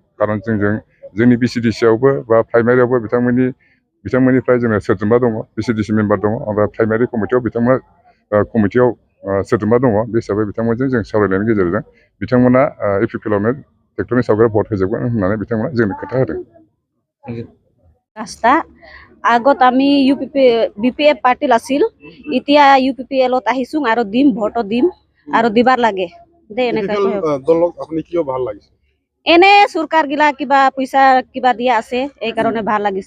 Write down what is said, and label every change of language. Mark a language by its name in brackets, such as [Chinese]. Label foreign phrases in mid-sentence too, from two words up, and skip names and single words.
[Bodo] खारन जोंनि बिसिडिसिआवबो बा प्राइमारियावबो बिथांमोननिफ्राय जोङो सोद्रोमा दङ, बिसिडिसि मेम्बार दङ। ओमफ्राय प्राइमारि कमिटियाव बिथांमोना कमिटियाव सोद्रोमा दङ। बे हिसाबै बिथांमोनजों जों सावरायनायनि गेजेरजों बिथांमोना इउपिपिएलआवनो ट्रेक्टरनि सावगारि भट होजोबगोन होननानै बिथांमोना जोंनो खोथा होदों। [Assamese] ৰাস্তা আগত আমি বিপিএফ পাৰ্টিল আছিল, এতিয়া ইউপিপিএলত আহিছোঁ আৰু দিম ভোটো দিম আৰু দিবাৰ লাগে দে। এনে চৰকাৰ গিলা কিবা পইচা কিবা দিয়া আছে, এই কাৰণে ভাল লাগিছে।